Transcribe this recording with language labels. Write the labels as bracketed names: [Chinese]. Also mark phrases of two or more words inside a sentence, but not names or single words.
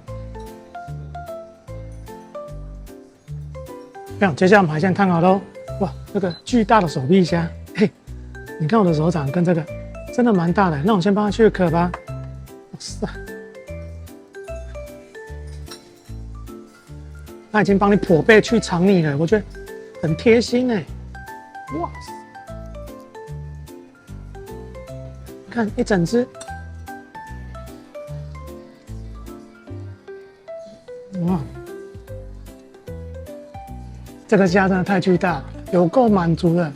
[Chinese] 接下來我們海鮮燙好嘍， 哇，這個巨大的手臂蝦，嘿，你看我的手掌跟這個真的蠻大的。那我先幫它去殼吧。哇塞，它已經幫你剖背去腸泥了，我覺得很貼心哎。哇塞，看一整隻。哇，這個蝦真的太巨大了，有夠滿足了。